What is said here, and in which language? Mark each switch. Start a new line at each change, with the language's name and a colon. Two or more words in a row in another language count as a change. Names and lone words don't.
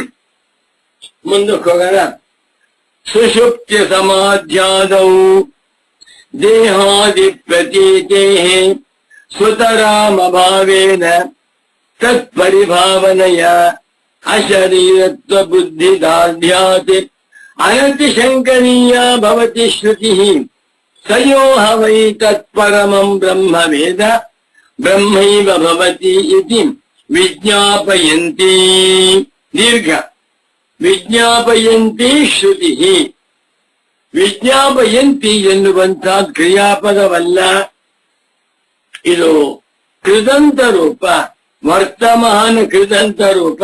Kannada: ಮುಂದಕ್ಕೆ ಹೋಗೋಣ.
Sanskrit: ಸುಷುಪ್ತಿ ಸಮಾಧ್ಯಾದೌ ದೇಹಾದಿ ಪ್ರತೀತೇ ಸುತರಾಮಭಾವೇನ ತತ್ಪರಿಭಾವನೆಯ ಅಶರೀರತ್ವ ಬುದ್ಧಿ ದಾರ್ಢ್ಯಾತ್ ಅನತಿಶಂಕನೀಯ ಭವತಿ ಶ್ರುತಿ ಸಯೋಹ ವೈ ತತ್ಪರಮಂ ಬ್ರಹ್ಮ ವೇದ ಬ್ರಹ್ಮೈವ ಭವತಿ ಇತಿ ವಿಜ್ಞಾಪಯಂತಿ. ದೀರ್ಘ ವಿಜ್ಞಾಪಯಂತಿ ಶ್ರುತಿ.
Kannada: ವಿಜ್ಞಾಪಯಂತಿ ಎನ್ನುವಂತ ಕ್ರಿಯಾಪದವಲ್ಲ, ಇದು ಕೃದಂತ ರೂಪ, ವರ್ತಮಾನ ಕೃದಂತ ರೂಪ.